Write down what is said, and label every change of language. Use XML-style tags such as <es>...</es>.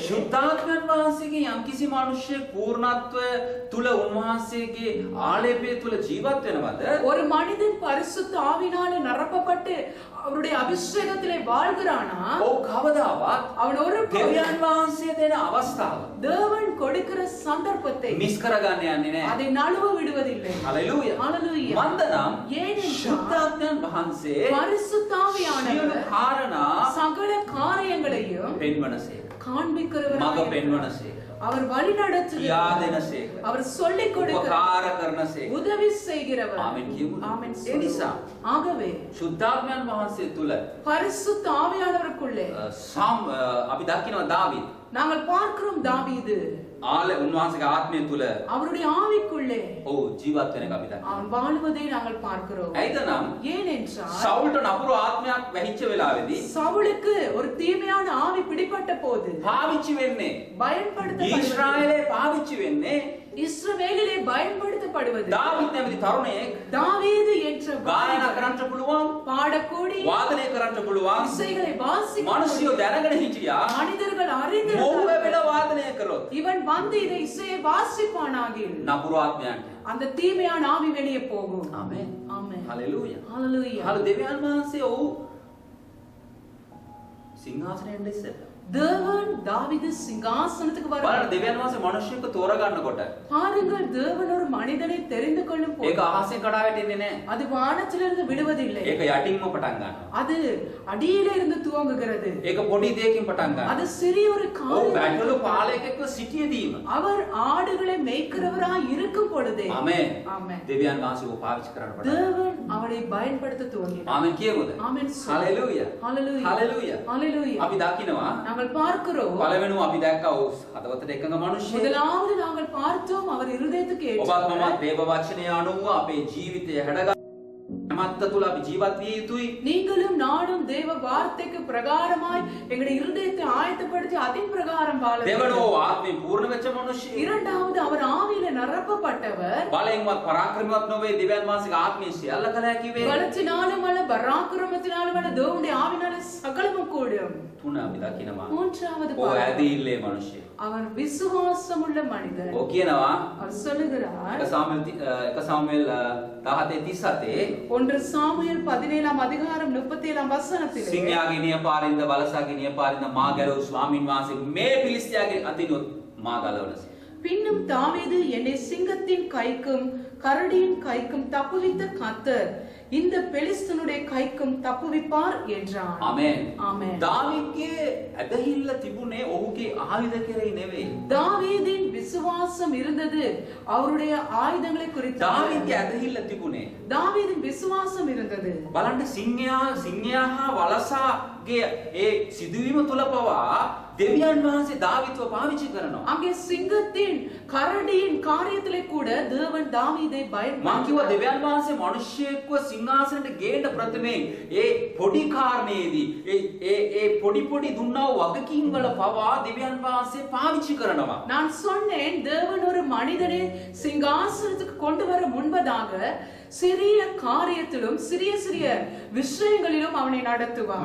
<si>ශුද්ධාත්මයන් වහන්සේගේ යම්කිසි මිනිසෙක් පූර්ණත්වය තුල උන්වහන්සේගේ ආලේපය තුල ජීවත් වෙනවද?</si> <ta>ஒரு மனிதன் பரிசுத்த ஆவியினாலே நிரப்பப்பட்டு அவருடைய அபிஷேகத்திலே வாழ்கிறானா,</ta> <si>ඔව් කවදාවත්</si> <ta>அவன் ஒரு</ta> <si>දෙවියන් වහන්සේ දෙන අවස්ථාව</si> <ta>தேவன் கொடுக்கிற சந்தர்ப்பத்தை</ta> <si>මිස් කරගන්න යන්නේ නැහැ.</si> <ta>அதை நழுவ விடுவதில்லை.</ta> <si>හලෙලූයා.</si> <ta>Hallelujah.</ta> <si>මන්දනම්</si> <ta>ஏனென்றால்</ta> <si>ශුද්ධාත්මයන් වහන්සේ</si> <ta>பரிசுத்த</ta> <si>සියලු</si> <ta>ஆவியானவர்</ta> <si>කාරණා</si> <ta>சகல காரியங்களையும்</ta> <si>පෙන්වනසේක. මඟ</si> <ta>காண்பிக்கிறவராக</ta> <si>පෙන්වනසේක.</si> <ta>அவர் வழி</ta> <si>කියා</si> <ta>நடத்துகிறார்.</ta> <si>දෙනසේක.</si> <ta>அவர் சொல்லிக் கொடுக்கிறார்.</ta> <si>උපකාර කරනසේක.</si> <ta>உதவி செய்கிறவர்.</ta> <si>ආමෙන් කියමුද?</si> <ta>ஆமென்</ta> <si>ඒ නිසා</si> <ta>சொல்லுவோம். ஆகவே</ta> <si>ශුද්ධාත්මයන් වහන්සේ තුල</si> <ta>பரிசுத்த ஆவியானவருக்குள்ளே</ta> <si>අපි දකිනවා දාවිද්</si> <ta>நாங்கள் பார்க்கிறோம் தாவீது</ta> <si>උන්වහන්සේගේ ආත්මය තුල</si> <ta>அவருடைய ஆவிக்குள்ளே</ta> <si>ඔව් ජීවත් වෙන එක අපි දකිනවා.</si> <ta>அவன் வாழ்வதை நாங்கள் பார்க்கிறோம்.</ta> <si>ඇයිදනම්</si> <ta>ஏனென்றால்</ta> <si>සවුල්ට නපුරු ආත්මයක් වැහිච්ච වෙලාවේදී</si> <ta>சவுலுக்கு ஒரு தீமையான ஆவி பிடிபட்ட போது</ta> <si>පාවිච්චි වෙන්නේ</si> <ta>பயன்படுத்தப்பட்ட</ta> <si>ඊශ්‍රායලේ පාවිච්චි වෙන්නේ</si> <ta>இஸ்ரவேலிலே பயன்படுத்தப்பட்ட அழைக்கப்படுவது</ta> <si>දාවිත් නැමැති තරුණයෙක්</si> <ta>தாவீது என்ற</ta> <si>ගායනා කරන්න පුළුවන්,</si> <ta>பாடக்கூடிய</ta> <si>වාදනය කරන්න පුළුවන්.</si> <ta>இசைகளை வாசிக்க</ta> <si>මිනිස්සුયો දැනගෙන හිටියා.</si> <ta>மனிதர்கள்</ta> <si>මොහු</si> <ta>அறிந்திருந்தார்கள்.</ta> <si>වෙලා වාදනය කරොත්</si> <ta>இவன் வந்து இதை இசையை வாசிப்பானாகில்</ta> <si>නපුරු ආත්මයන්ට.</si> <ta>அந்த தீமையான ஆவி வெளியே போகும்.</ta> <si>ආමෙන්.</si> <ta>ஆமென்.</ta> <si>හලෙලූයා.</si> <ta>ஹalleluya.</ta> <si>හල දෙවියන් වහන්සේ ඔහු සිංහාසනයෙන් ඉස්සෙල්ලා</si> <ta>தேவன் தாவீது சிங்காசனத்துக்கு</ta> <si>බලන්න</si> <ta>வர</ta> <si>දෙවියන් වහන්සේ මිනිස්සෙක්ව තෝරගන්නකොට</si> <ta>பாருங்கள் தேவன் ஒரு மனிதனை தெரிந்து கொள்ளும்</ta> <si>ඒක</si> <ta>போது</ta> <si>අහසෙන් කඩා වැටෙන්නේ නැහැ.</si> <ta>அது வானத்திலிருந்து விடுவதில்லை.</ta> <si>ඒක යටින්ම පටන් ගන්නවා.</si> <ta>அது அடியிலே இருந்து துவங்குகிறது.</ta> <si>ඒක පොඩි දෙයකින් පටන් ගන්නවා.</si> <ta>அது சிறிய ஒரு</ta> <si>ඔව්</si> <ta>காரியம்.</ta> <si>බැටළු පාලකෙක්ව සිටියදීම.</si> <ta>அவர் ஆடுகளை மேய்க்கிறவராய் இருக்கும் பொழுதே</ta> <si>ආමෙන්.</si> <ta>ஆமென்.</ta> <si>දෙවියන් වහන්සේව පාවිච්චි කරන්න පටන් ගන්නවා.</si> <ta>தேவன் அவனை பயன்படுத்த துவங்கினார்.</ta> <si>ආමෙන් කියමුද?</si> <ta>ஆமென்.</ta> <si>හලෙලූයා.</si> <ta>ஹalleluya.</ta> <si>හලෙලූයා.</si> <ta>ஹalleluya.</ta> <si>අපි දකිනවා</si> <ta>நாங்கள் பார்க்கிறோம்.</ta> <si>පළවෙනිව අපි දැක්කා ඔව් හදවතට එකඟ මිනිස්සෙක්.</si> <ta>முதலாவது நாங்கள் பார்த்தோம் அவர் இருதயத்துக்கு</ta> <si>ඔබත් මමත්</si> <ta>ஏற்ற</ta> <si>දේව වචනය අනුව අපේ ජීවිතය හැඩගන්න මත්ත තුල අපි ජීවත් විය යුතුයි.</si> <ta>நீங்களும் நானும் தேவ வார்த்தைக்கு பிரகாரமாய் எங்களுடைய இருதயத்தை ஆயத்தப்படுத்தி அதின் பிரகாரம் வாழ</ta> <si>දෙවනෝ</si> <ta>வேண்டும்.</ta> <si>ආත්මයෙන් පූර්ණ වෙච්ච මිනිස්සෙක්.</si> <ta>இரண்டாவது அவர் ஆவியில நிரப்பப்பட்டவர்.</ta> <si>බලයෙන්වත් පරාක්‍රමවත් නොවේ දෙවියන් වහන්සේගේ ආත්මයෙන් සියල්ල කළ හැකි වේ.</si> <ta>பலத்தினாலும் அல்ல பராக்கிரமத்தினாலும் அல்ல தேவனுடைய ஆவினால சகலமும் கூடும்.</ta> <si>තුන අපි දකිනවා.</si> <ta>மூன்றாவது</ta> <si>ඔය</si> <ta>பாடம்.</ta> <si>ඇදහිල්ලේ මිනිස්සෙක්.</si> <ta>அவர் விசுவாசமுள்ள மனிதர்.</ta> <si>ඔය කියනවා</si> <ta>அவர் சொல்லுகிறார் 1 சாமுவேல் 17:37 ஒன்று சாமுவேல் 17ஆம் அதிகாரம் 37ஆம் வசனத்திலே</ta> <si>සිංහයාගේ නියපාරින්ද බලසාගේ නියපාරින්ද මා ගැලවූ ස්වාමීන් වහන්සේ මේ පිලිස්තියාගේ අතිනුත් මා ගලවලස.</si> <ta>பின்னும் தாவீது என்னை சிங்கத்தின் கைக்கும் கரடியின் கைக்கும் தப்புவித்த கர்த்தர் இந்த பெலிஸ்தனுடைய கைக்கும் தப்புவிப்பார் என்றான்.</ta> <si>ආමෙන්.</si> <ta>ஆமென்.</ta> <si>දාවිද්ගේ ඇදහිල්ල තිබුණේ ඔහුගේ ආයුධ කෙරෙහි නෙවෙයි.</si> <ta>தாவீதின் விசுவாசம் இருந்தது அவருடைய ஆயுதங்களை குறித்து.</ta> <si>දාවිද්ගේ ඇදහිල්ල තිබුණේ</si> <ta>தாவீதின் விசுவாசம் இருந்தது.</ta> <si>බලන්න සිංහයා හා වලසාගේ ඒ සිදුවීම තුල පවා දෙවියන් වහන්සේ දාවිත්ව පාවිච්චි කරනවා.</si> <ta>அங்கே சிங்கத்தின் கரடியின் காரியத்திலே கூட தேவன் தாவீதை</ta> <si>මං</si> <ta>பயன்படுத்தினார்.</ta> <si>කිව්වා දෙවියන් වහන්සේ මිනිස්සෙක්ව සිංහාසනයට ගේන්න ප්‍රථමයෙන් ඒ පොඩි කාරණේදී ඒ පොඩි දුන්නා වූ වගකීම් වල පවා දෙවියන් වහන්සේ පාවිච්චි කරනවා.</si> <ta>நான் சொன்னேன் தேவன் ஒரு மனிதனை சிங்காசனத்துக்கு கொண்டு வர முன்பதாக சிறிய காரியத்திலும் சிறிய சிறிய விஷயங்களிலும் அவனை நடத்துவார்.</ta>